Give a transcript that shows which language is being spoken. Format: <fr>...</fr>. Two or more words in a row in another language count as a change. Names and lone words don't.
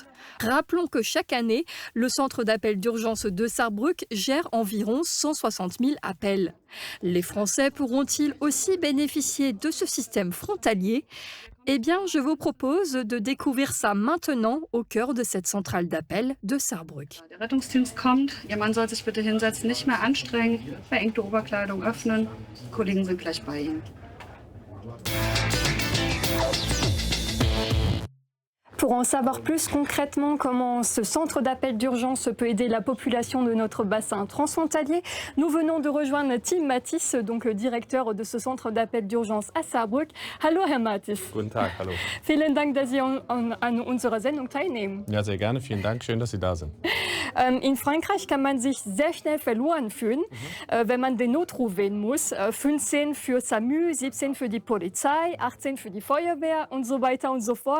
<fr>Rappelons que chaque année, le centre d'appel d'urgence de Saarbrück gère environ 160 000 appels. Les Français pourront-ils aussi bénéficier de ce système frontalier? Eh bien, je vous propose de découvrir ça maintenant au cœur de cette centrale d'appel de Saarbrück.</fr> <de>Der Rettungsdienst kommt. Ihr Mann soll sich bitte hinsetzen, nicht mehr anstrengen, verengte Oberkleidung öffnen. Die Kollegen sind gleich bei Ihnen. Pour en savoir plus concrètement comment ce centre d'appel d'urgence peut aider la population de notre bassin transfrontalier, nous venons de rejoindre Tim Mattis, donc directeur de ce centre d'appel d'urgence à Saarbrück. Hallo Herr Mattis. Guten Tag, hallo. Vielen Dank, dass Sie an unserer Sendung teilnehmen. Ja, sehr gerne. Vielen Dank. Schön, dass Sie da sind. In Frankreich kann man sich sehr schnell verloren fühlen, wenn man den Notruf wählen muss. 15 für SAMU, 17 für die Polizei, 18 für die Feuerwehr und so weiter und so fort.</de>